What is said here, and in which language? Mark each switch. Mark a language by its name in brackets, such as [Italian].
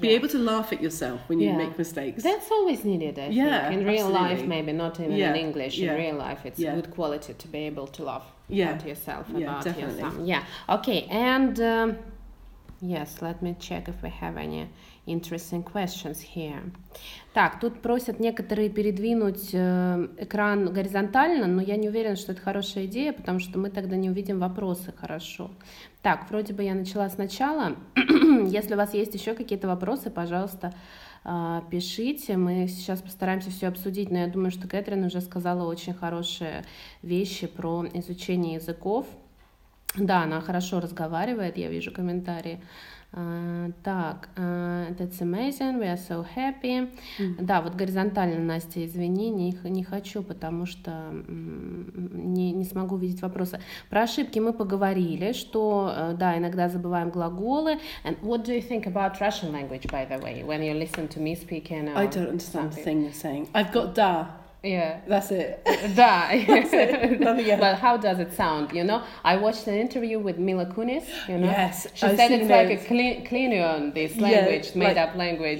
[English] Be able to laugh at yourself when you make mistakes. That's always needed, I think. In real life, maybe not even in English. In real life, it's good quality to be able to laugh at yourself, about yourself. Yeah, okay, and yes, let me check if we have any interesting questions here. [Russian] Так, тут просят некоторые передвинуть экран горизонтально, но я не уверена, что это хорошая идея, потому что мы тогда не увидим вопросы хорошо. Так, вроде бы я начала сначала. Если у вас есть еще какие-то вопросы, пожалуйста, пишите. Мы сейчас постараемся все обсудить, но я думаю, что Кэтрин уже сказала очень хорошие вещи про изучение языков. Да, она хорошо разговаривает, я вижу комментарии [English] Так, that's amazing, we are so happy. [Russian] Да, вот горизонтально, Настя, извини, не хочу, потому что не смогу видеть вопросы. Про ошибки мы поговорили, что, да, иногда забываем глаголы. [English] And what do you think about Russian language, by the way, when you listen to me speaking? I don't understand a thing you're saying. I've got da. Yeah. That's it. [Russian] Да. [English] That's it. Nothing else. Well, how does it sound? You know, I watched an interview with Mila Kunis. You know, yes, she said it's like a Klinion, this language, made-up language.